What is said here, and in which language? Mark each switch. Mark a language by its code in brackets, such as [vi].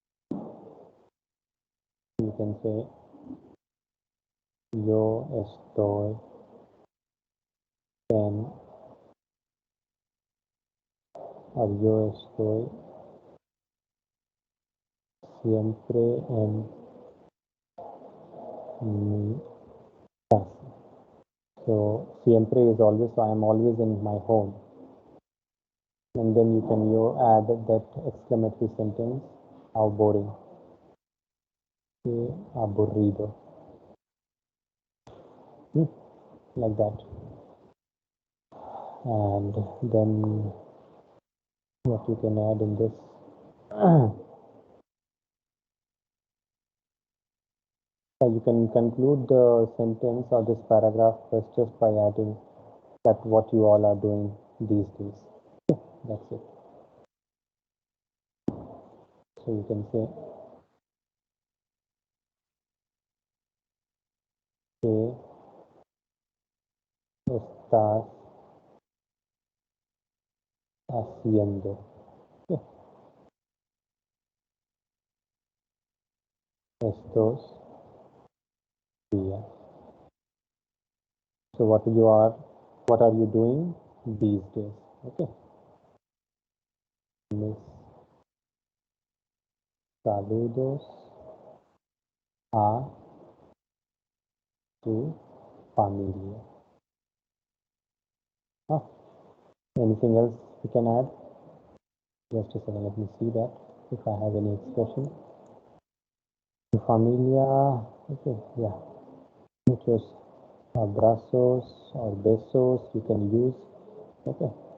[en] You can say [es] yo estoy en [en] or [es] yo estoy siempre en mi casa. [en] So siempre is always, so I am always in my home. And then you can add that exclamatory sentence, how boring. [es] Qué aburrido. [en] Like that. And then what you can add in this. You can conclude the sentence or this paragraph just by adding that what you all are doing these days. That's it. So you can say [es] ¿qué estás haciendo estos días? [en] So what are you doing these days? Okay. [es] Mis saludos a tu familia. [en] Ah, anything else we can add? Just a second, let me see that if I have any expression. [es] Tu familia, [en] okay, yeah. [es] Muchos abrazos [en] or besos you can use. Okay.